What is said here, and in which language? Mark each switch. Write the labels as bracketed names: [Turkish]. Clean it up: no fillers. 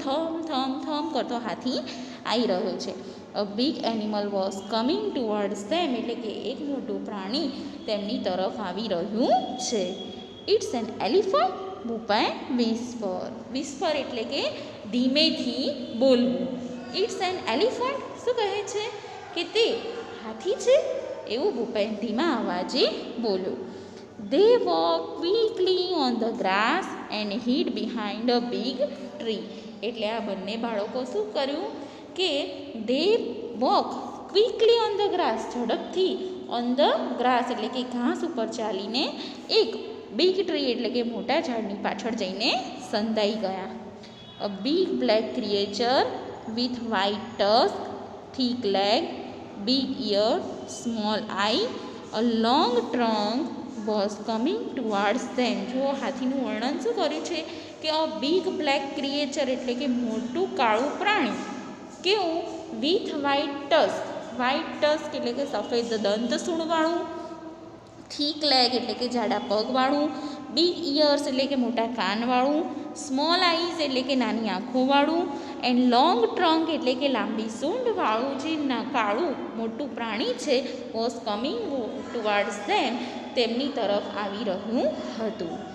[Gujarati] થમ થમ થમ કરતો હાથી આવી રહ્યો છે. [English] a big animal was coming towards them, [Gujarati] એટલે કે એક મોટું પ્રાણી તેમની તરફ આવી રહ્યું છે. [English] it's an elephant, [Gujarati] બુપાએ whisper. Whisper એટલે કે ધીમેથી બોલવું. [English] it's an elephant, [Gujarati] શું કહે છે કે તે હાથી છે, એવું બુપાએ ધીમા અવાજે બોલ્યો. [English] They walked quickly on the grass and hid behind a big tree. [Gujarati] એટલે આ બંને બાળકો શું કર્યું કે [English] they walk quickly on the grass, [Gujarati] ઝડપથી [English] on the grass [Gujarati] એટલે કે ઘાસ ઉપર ચાલીને એક [English] big tree [Gujarati] એટલે કે મોટા ઝાડની પાછળ જઈને સંતાઈ ગયા. [English] A big black creature with white tusk, thick leg, big ear, small eye, a long trunk was coming towards them. [Gujarati] જો હાથીનું વર્ણન શું કર્યું છે કે [English] a big black creature [Gujarati] એટલે કે મોટું કાળું પ્રાણી, કેવું, [English] With white tusk. White tusk [Gujarati] એટલે કે સફેદ દંતસૂણવાળું, [English] thick leg [Gujarati] એટલે કે જાડા પગવાળું, [English] big ears [Gujarati] એટલે કે મોટા કાનવાળું, [English] small eyes [Gujarati] એટલે કે નાની આંખોવાળું, [English] and long trunk [Gujarati] એટલે કે લાંબી સૂંઢવાળું જે કાળું મોટું પ્રાણી છે [English] was coming towards them, [Gujarati] તેમની તરફ આવી રહ્યું હતું.